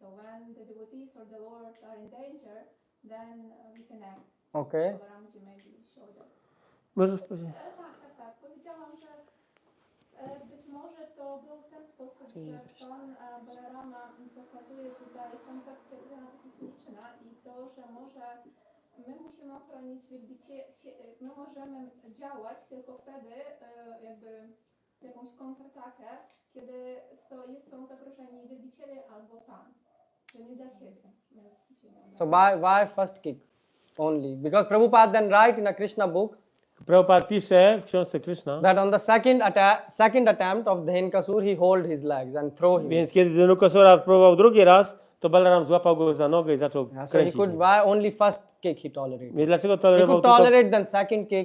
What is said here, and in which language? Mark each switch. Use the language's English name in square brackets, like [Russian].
[English] So when the devotees or the Lord are in danger, then we can act. Okay. Balaramaji maybe show that. [Polish] Możesz powiedzieć? Tak. Powiedziałam, że być może to było w ten sposób, że Pan Balarama pokazuje tutaj koncepcję Niczyna i to, że może my musimy ochronić my możemy działać tylko wtedy jakby jakąś kontratakę, kiedy są zagrożeni wielbiciele albo Pan. Więc dla siebie. [English] So why first kick only? Because Prabhupada then write in a Krishna book [Polish] Prabhupada pisze w książce Krishna, [English] that on the second attempt of Dhenkasur he hold his legs and throw him. [Polish] więc kiedy Dhenukasura próbował drugi raz, to Balaram złapał go za nogę i zaczął [English] Yeah, so he [Polish] kręcić. [English] could why only first kick he tolerated. [Polish] Więc dlaczego [English] He [Polish] tolerował [English] could tolerate then second kick.